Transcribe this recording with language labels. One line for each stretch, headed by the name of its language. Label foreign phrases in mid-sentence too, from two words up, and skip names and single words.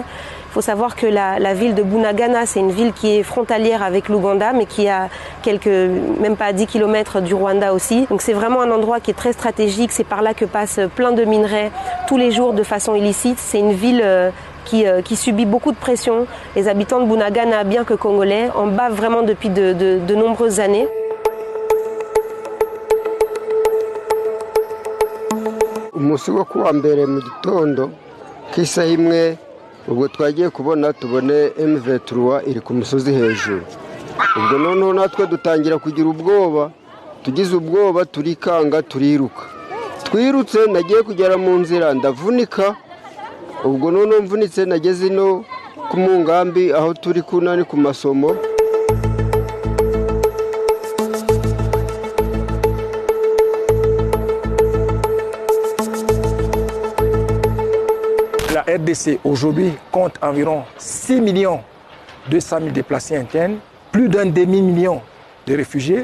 French: Il faut savoir que la ville de Bunagana, c'est une ville qui est frontalière avec l'Ouganda, mais qui a même pas 10 km du Rwanda aussi. Donc c'est vraiment un endroit qui est très stratégique. C'est par là que passent plein de minerais tous les jours de façon illicite. C'est une ville qui subit beaucoup de pression. Les habitants de Bunagana, bien que congolais, en bavent vraiment depuis de nombreuses années.
Kinyarwanda: Umunsi wo kuwa mbere mu gitondo k'isaha imwe ubwo twagiye kubona tubone M23 iri ku musozi hejuru. Ubwo noneho natwe dutangira kugira ubwoba, tugize ubwoba turikanga turiruka. Twirutse nagiye kugera mu nzira ndavunika. Ubwo noneho mvunitse nageze ino ku mungambi aho turi kunani ku masomo.
French: La RDC aujourd'hui compte environ 6 200 000 déplacés internes, plus d'un demi-million de réfugiés.